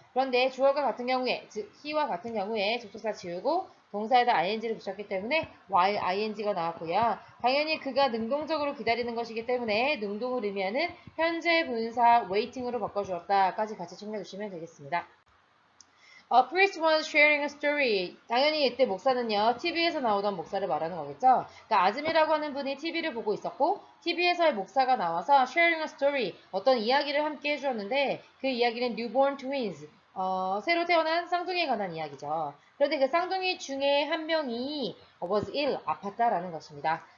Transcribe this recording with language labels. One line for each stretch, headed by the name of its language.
Korean: 그런데 주어가 같은 경우에, 즉 he와 같은 경우에 접속사 지우고 동사에다 ing를 붙였기 때문에
English: while ing
Korean: 가 나왔고요. 당연히 그가 능동적으로 기다리는 것이기 때문에 능동을 의미하는 현재 분사 waiting으로 바꿔주었다까지 같이 챙겨주시면 되겠습니다.
English: A priest was sharing a story.
Korean: 당연히 이때 목사는요, TV에서 나오던 목사를 말하는 거겠죠? 그러니까 아즘이라고 하는 분이 TV를 보고 있었고, TV에서의 목사가 나와서
English: sharing a story,
Korean: 어떤 이야기를 함께 해주었는데, 그 이야기는
English: newborn twins,
Korean: 새로 태어난 쌍둥이에 관한 이야기죠. 그런데 그 쌍둥이 중에 한 명이
English: was ill,
Korean: 아팠다라는 것입니다.